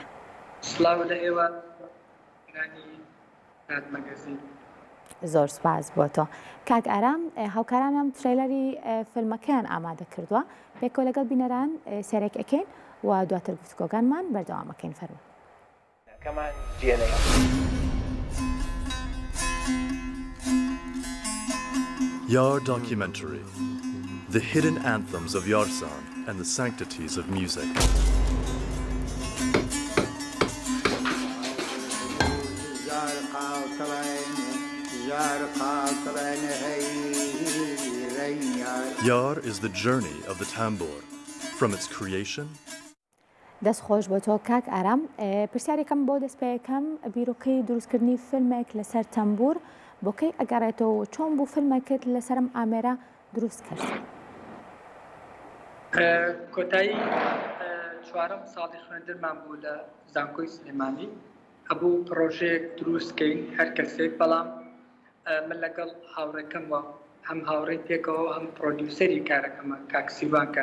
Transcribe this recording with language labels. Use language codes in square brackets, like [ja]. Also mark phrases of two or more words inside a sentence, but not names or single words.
[ckb] سڵاو لە ئێوە مەگەزین. زۆر سپاس بۆ تۆ کاک ئارام هاوکارانم ترێلەری فیلمەکەیان ئامادە کردووە پێکۆ لەگەڵ بینەران سێرێک ئەکەین و دواتر گفتگۆکانمان بەردەوامەکەین فەرموو. [en] Yar Documentary, the hidden anthems of Yarsan and the sanctities of music. Yar is the journey of the tambur, from its creation. [ckb] دەست خۆش بۆ تۆ کاک ئارام پرسیارێکم بۆ دەستپێیەکەم بیرۆکەی دروستکردنی فیلمێک لەسەر تەمبور بۆکەی ئەگەڕێتەوە چۆن بوو فیلمێکت لەسەرم ئامێرە دروست کرد؟ کۆتایی چوارەم ساڵی خوێندنمان بوو لە زانکۆی سلێمانی هەبوو پرۆژەیەک دروستکەین هەر کەسێک بەڵام من لەگەڵ هاوڕێکەمەوە هەم هاوڕێی پێکەوە هەم پرۆدیوسەری کارەکەمە کاکسیوانکە